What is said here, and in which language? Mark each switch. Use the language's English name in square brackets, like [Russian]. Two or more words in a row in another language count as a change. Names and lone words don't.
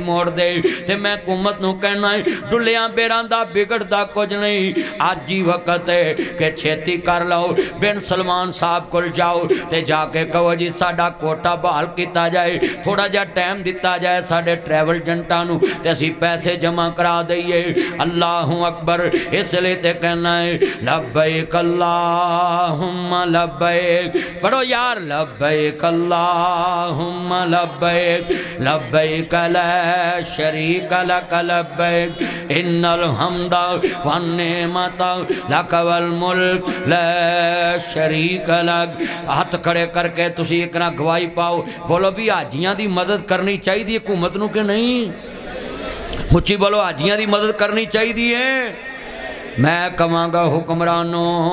[Punjabi] ਮੋੜਦੇ ਤੇ ਮੈਂ ਹਕੂਮਤ ਨੂੰ ਕਹਿਣਾ ਹੈ ਡੁੱਲ੍ਹੀਆਂ ਬੇਰਾਂ ਦਾ ਵਿਗੜਦਾ ਕੁਛ ਨਹੀਂ ਅੱਜ ਹੀ ਵਕ਼ਤ ਹੈ ਕਿ ਛੇਤੀ ਕਰ ਲਓ ਬਿਨ ਸਲਮਾਨ ਸਾਹਬ ਕੋਲ ਜਾਓ ਤੇ ਜਾ ਕੇ ਕਹੋ ਜੀ ਸਾਡਾ ਕੋਟਾ ਬਹਾਲ ਕੀਤਾ ਜਾਏ ਥੋੜ੍ਹਾ ਜਿਹਾ ਟਾਈਮ ਦਿੱਤਾ ਜਾਏ ਸਾਡੇ ਟ੍ਰੈਵਲ ਏਜੰਟਾਂ ਨੂੰ ਤੇ ਅਸੀਂ ਪੈਸੇ ਜਮ੍ਹਾ ਕਰਾ ਦਈਏ [Arabic] الله أكبر [Punjabi] ਇਸਲਿਏ ਤੇ ਕਹਿਣਾ ਹੈ ਲੱਬੈਕ [Arabic] اللهم لبيك [Punjabi] ਪੜ੍ਹੋ ਯਾਰ [Arabic] لبيك اللهم لبيك لبيك لا شريك لك لبيك إن الحمد والنعمة لك والملك لا شريك لك [Punjabi] ਹੱਥ ਖੜ੍ਹੇ ਕਰ ਕੇ ਤੁਸੀ ਏਕ ਨਾ ਗਵਾਹੀ ਪਾਓ ਬੋਲੋ ਭੀ ਹਾਜੀਆਂ ਦੀ ਮਦਦ ਕਰਨੀ ਚਾਹੀਦੀ ਹਕੂਮਤ ਨੂੰ ਕਿ ਨਹੀਂ ਉੱਚੀ ਬੋਲੋ ਹਾਜੀਆਂ ਦੀ ਮਦਦ ਕਰਨੀ ਚਾਹੀਦੀ ਮੈਂ ਕਹਾਂਗਾ ਹੁਕਮਰਾਨੋ